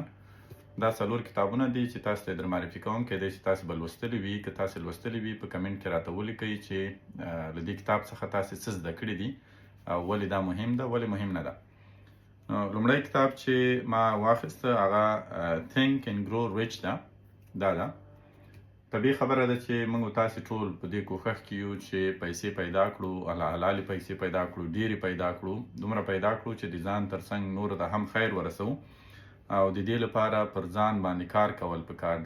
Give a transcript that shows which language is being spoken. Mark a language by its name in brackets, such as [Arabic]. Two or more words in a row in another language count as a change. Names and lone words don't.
[Pashto] دا 4 کتابونه دي چې تاسو ته در معرفي کوم. کېدای شي تاسو به لوستلي وي، که تاسو لوستلي وي په کمنټ کې راته ولیکئ چې له دې کتاب څخه تاسو څه زده کړي دي او ولې دا مهم ده، ولې مهم نه ده. نو لومړی کتاب چې ما واخیسته هغه think and grow rich ده. دا ده طبیعي خبره ده چې موږ تاسو ټول په دې کوښښ کې یو چې پیسې پیدا کړو، حلالې پیسې پیدا کړو، ډېرې پیدا کړو، دومره پیدا کړو چې د ځان ترڅنګ نور ته هم خیر ورسوو او د دې لپاره پر ځان باندې کار کول پکار دي.